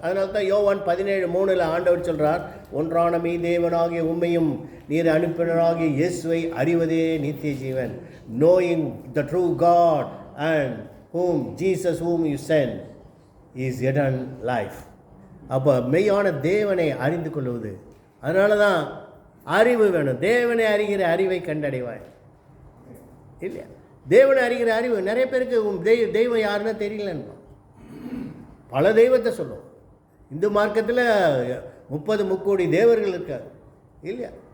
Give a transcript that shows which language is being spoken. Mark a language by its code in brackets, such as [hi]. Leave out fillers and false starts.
[ta] அதனால தான் யோவான் 17:3 ஆண்டவர் சொல்கிறார், ஒன்றான மெய் தேவனாகிய உம்மையும் நீர் அனுப்பினராகிய இயேசுவை அறிவதே நித்திய ஜீவன். [en] knowing the true God and Jesus whom you sent is eternal life. [ta] அப்போ மெய்யான தேவனை அறிந்து கொள்வது. அதனால தான் அறிவு வேணும். தேவனை அறிகிற அறிவை கண்டடைவாய் இல்லையா? தேவனை அறிகிற அறிவு நிறைய பேருக்கு தெய்வம் யாருன்னா தெரியலன்னு பல தெய்வத்தை சொல்லும். இந்து மார்க்கத்தில் 30 முக்கோடி தேவர்கள் இருக்கார் இல்லையா?